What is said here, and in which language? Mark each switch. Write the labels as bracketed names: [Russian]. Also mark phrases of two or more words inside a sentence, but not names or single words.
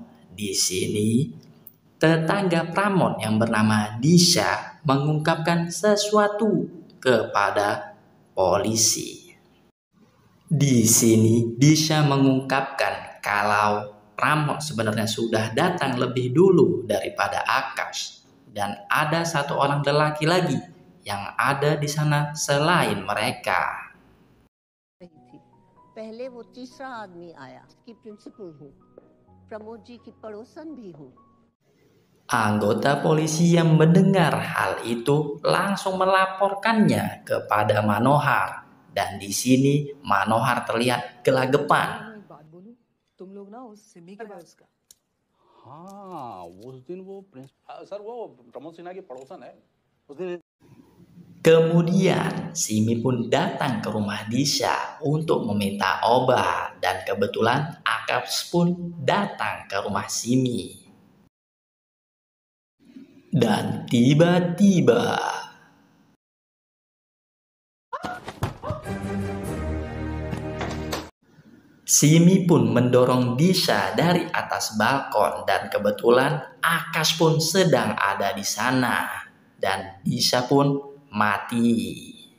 [Indonesian] Di sini, tetangga Pramod yang bernama Disha mengungkapkan sesuatu kepada polisi. Di sini, Disha mengungkapkan kalau Pramod sebenarnya sudah datang lebih dulu daripada Akash dan ada satu orang lelaki lagi yang ada di sana selain mereka. [Hindi] पहले वो तीसरा आदमी आया की प्रिंसिपल हूँ प्रमोद जी की पड़ोसन भी हूँ. [Indonesian] Anggota polisi yang mendengar hal itu langsung melaporkannya kepada Manohar dan di sini Manohar terlihat gelagapan. [Hindi] तुम लोग ना उस सिमी के पास का हाँ उस दिन वो सर वो प्रमोद सिन्हा की पड़ोसन है उस दिन [Indonesian] Kemudian Simi pun datang ke rumah Disha untuk meminta obat dan kebetulan Akash pun datang ke rumah Simi. Dan tiba-tiba Simi pun mendorong Disha dari atas balkon dan kebetulan Akash pun sedang ada di sana dan Disha pun mati.